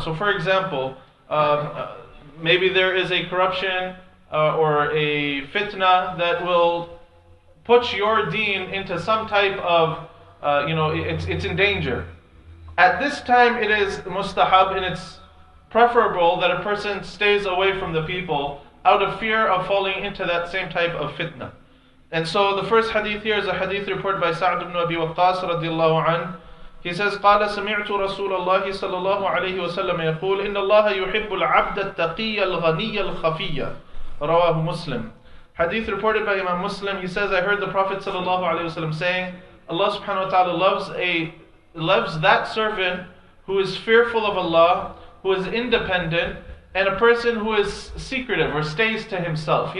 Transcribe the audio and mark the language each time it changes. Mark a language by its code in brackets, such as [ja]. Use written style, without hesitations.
[en] So for example, maybe there is a corruption or a fitna that will put your deen into some type of, it's in danger. At this time, it is mustahab, and it's preferable that a person stays away from the people out of fear of falling into that same type of fitna. And so the first hadith here is a hadith reported by Sa'd ibn Abi Waqqas radiallahu anhu. He says, [ar] قال سمعت رسول الله صلى الله عليه وسلم يقول إن الله يحب العبد التقي الغني الخفي. [en] رواه Muslim. Hadith reported by Imam Muslim. He says, I heard the Prophet صلى الله عليه وسلم saying, Allah subhanahu wa ta'ala loves that servant who is fearful of Allah, who is independent, and a person who is secretive or stays to himself.